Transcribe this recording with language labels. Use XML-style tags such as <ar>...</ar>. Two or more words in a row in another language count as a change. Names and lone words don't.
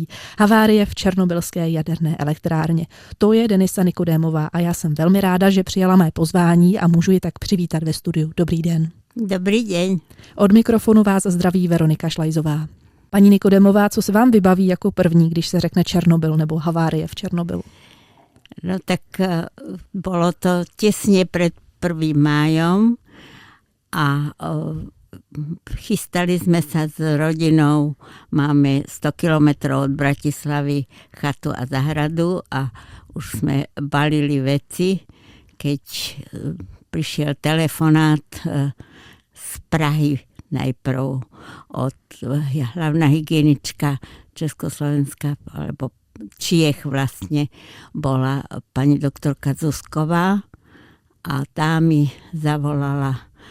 <cs>Havárie v černobylské jaderné elektrárně. To je Denisa Nikodémová a já jsem velmi ráda, že přijala mé pozvání a můžu ji tak přivítat ve studiu. Dobrý den. Dobrý den. Od mikrofonu vás zdraví Veronika Šlajzová. Paní Nikodémová, co se vám vybaví jako první, když se řekne Černobyl nebo havárie v Černobylu?</cs> <sk>No tak bolo to tesne pred 1. májom a chystali sme sa s rodinou, máme 100 kilometrov od Bratislavy chatu a zahradu a už sme balili veci, keď prišiel telefonát z Prahy najprv od hlavná hygienička Československa alebo Čiech vlastne bola pani doktorka Zusková a tá mi zavolala,</sk>